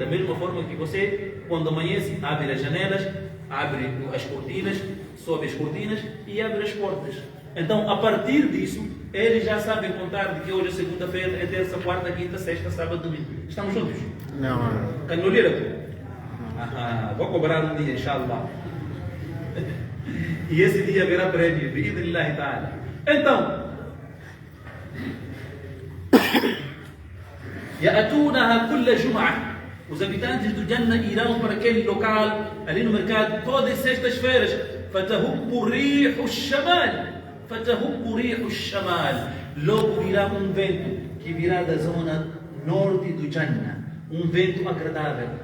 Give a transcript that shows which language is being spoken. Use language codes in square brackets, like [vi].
[pt] Da mesma forma que você, quando amanhece, abre as janelas, abre as cortinas, sobe as cortinas e abre as portas. Então, a partir disso, eles já sabem contar de que hoje é segunda-feira, é terça, quarta, quinta, sexta, sábado, domingo. Estamos juntos? Não. Canolira? Vou cobrar um dia, inshallah. E esse dia haverá prémio, bi'idhnillahi ta'ala. [ar] Então, يأتونها كل جمعة. [pt] Os habitantes do Jannah irão para aquele local, ali no mercado, todas as sextas-feiras. [ar] فتهب الريح الشمال. فتهب الريح الشمال. [pt] Logo virá um vento que virá da zona norte do Jannah. Um vento agradável.